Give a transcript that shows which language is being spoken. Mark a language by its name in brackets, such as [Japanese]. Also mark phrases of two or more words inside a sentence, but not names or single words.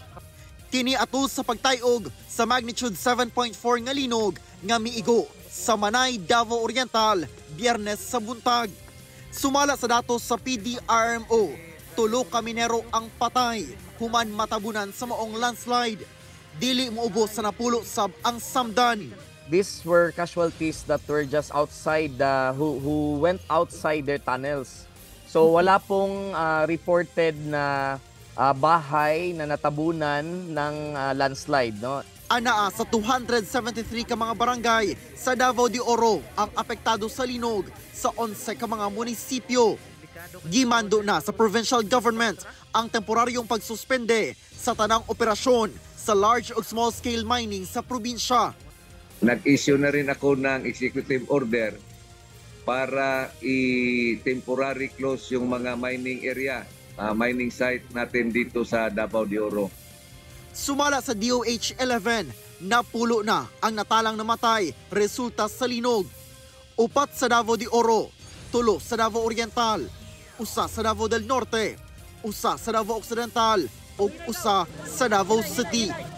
[Cebuano] Kini atul sa pagtayog sa magnitude 7.4 nga linog nga miigo sa Manay, Davao Oriental, Biyernes sa buntag. Sumala sa datos sa PDRMO, tulo ka minero ang patay human matabunan sa maong landslide. Dili moubos sa napulo sab ang samdan. [English] These were casualties that were just outside who went outside their tunnels. [Filipino] So wala pong reported na bahay na natabunan ng landslide, no? [Cebuano] Anaa sa 273 ka mga barangay sa Davao de Oro ang apektado sa linog sa 11 ka mga munisipyo. Gimando na sa provincial government ang temporaryong pagsuspende sa tanang operasyon sa large o [English] small scale mining [Cebuano] sa probinsya. [Filipino] Nag-issue na rin ako ng [English] executive order [Filipino] para i-temporary close yung mga [English] mining area, mining site [Filipino] natin dito sa Davao de Oro. [Cebuano] Sumala sa DOH-11, napulo na ang natalang namatay resulta sa linog. 4 sa Davao de Oro, 3 sa Davao Oriental, 1 sa Davao del Norte, 1 sa Davao Occidental, ug 1 sa Davao City.